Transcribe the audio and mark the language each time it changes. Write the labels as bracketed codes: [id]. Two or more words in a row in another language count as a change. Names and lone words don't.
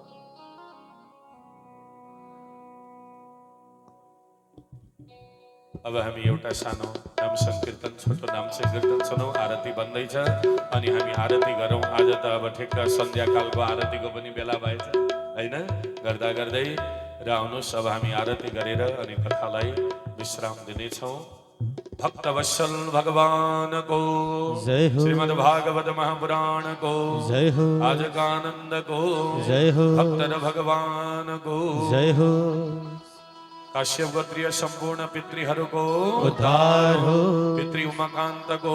[ne] अब हामी एउटा सानो नाम संकीर्तन छोटो नाम संकीर्तन सुनौँ। आरती बन्दैछ अनि हामी आरती गरौँ। आज त अब ठिक्क सन्ध्याकालको आरतीको पनि बेला भएछ होइन, गर्दा गर्दै र आउनुहोस् अब हामी आरती गरेर अनि कथालाई विश्राम दिनेछौँ। [hi] भक्तवत्सल भगवान को जय हो, श्रीमद् भागवत महापुराण को जय हो, आज का आनंद को जय हो, भक्तर भगवान को जय हो। [ne] काश्यप गोत्रीय संपूर्ण पितृहरूको उद्धार हो, पितृ उमाकांत को